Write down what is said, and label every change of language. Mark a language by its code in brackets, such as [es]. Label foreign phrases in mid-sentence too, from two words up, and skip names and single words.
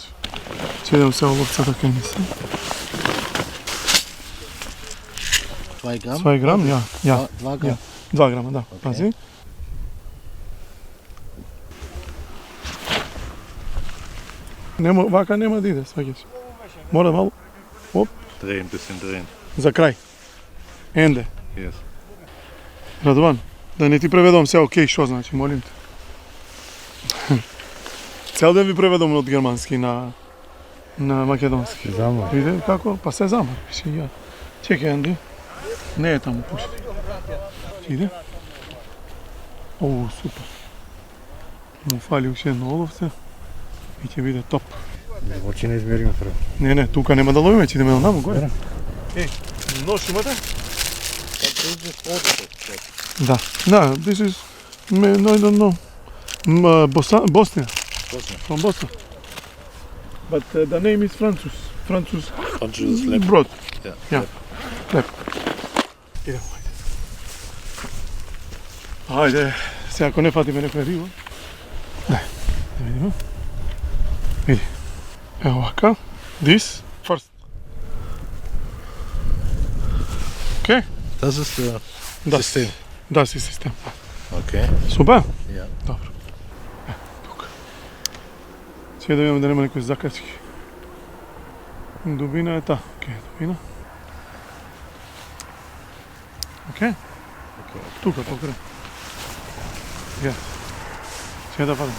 [mk] Ќе идем се оловцата кај ми се. [de] 2 Gramm? [mk] 2 грам, ја. [de] 2 Gramm. [mk] 2 грама, да. Пази. Нема, вака нема да иде, сваќаш. Мора малку. [de] Drehen, bisschen drehen. [mk] За крај. Енде. [en] Yes. [mk] Радован, да не ти преведам се окей, што значи, молим те. Цел ден ви преведам од германски на македонски. Замор. Виде како? Па се замор, пише ја. Чекај, Анди. Не е таму, пушти. Иде. Оу, супер. Му фали уште едно оловце и ќе биде топ. Дълбочина измерим прво. Не, тука нема да ловиме, ќе идеме онаму горе. Еј, нож имате? Да, [en] this is, no, I don't know. Bosnia. From Bosnia. But the name is Francis. Francis Brod. Yeah. Lep. [sr] Idemo, ajde. Ajde, [mk] сега ако не фатиме некоја риба. Да видиме. Види. Ево вака. [en] This first. Okay? [de] Das ist der System. Das ist System. Okay. [mk] Супер? [de] Ja. [mk] Добро. Тука. Сега да видиме да нема некои закачки. Дубина е та. Окей, дубина. Окей? Тука, покрај. Ja. Сега да падам.